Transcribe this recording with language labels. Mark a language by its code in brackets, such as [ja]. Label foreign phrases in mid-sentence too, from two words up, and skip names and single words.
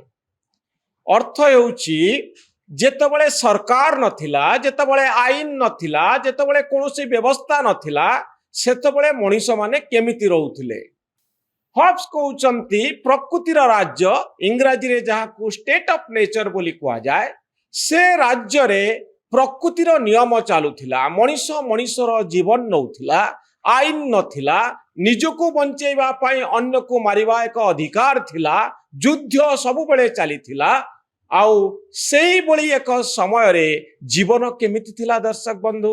[or] ଅର୍ଥ ହେଉଛି ଯେତେବେଳେ ସରକାର ନଥିଲା, ଯେତେବେଳେ ଆଇନ ନଥିଲା, ଯେତେବେଳେ କୌଣସି ବ୍ୟବସ୍ଥା ନଥିଲା, ସେତେବେଳେ ମନୁଷ୍ୟ ମାନେ କେମିତି ରହୁଥିଲେ। ହବ୍ସ କହୁଛନ୍ତି ପ୍ରକୃତିର ରାଜ୍ୟ ଇଂରାଜୀ ରେ ଯାହା କୁ [en] state of nature [or] ବୋଲି କୁହା ଯାଏ, ସେ ରାଜ୍ୟ ରେ ପ୍ରକୃତିର ନିୟମ ଚାଲୁଥିଲା। ମନୁଷ୍ୟ ମନୁଷ୍ୟର ଜୀବନ ନେଉଥିଲା, ଆଇନ ନଥିଲା, ନିଜକୁ ବଞ୍ଚେଇବା ପାଇଁ ଅନ୍ୟ କୁ ମାରିବା ଏକ ଅଧିକାର ଥିଲା, ଯୁଦ୍ଧ ସବୁ ବେଳେ ଚାଲୁଥିଲା। ଆଉ ସେଇ ବଳି ଏକ ସମୟ ରେ ଜୀବନ କେମିତି ଥିଲା ଦର୍ଶକ ବନ୍ଧୁ?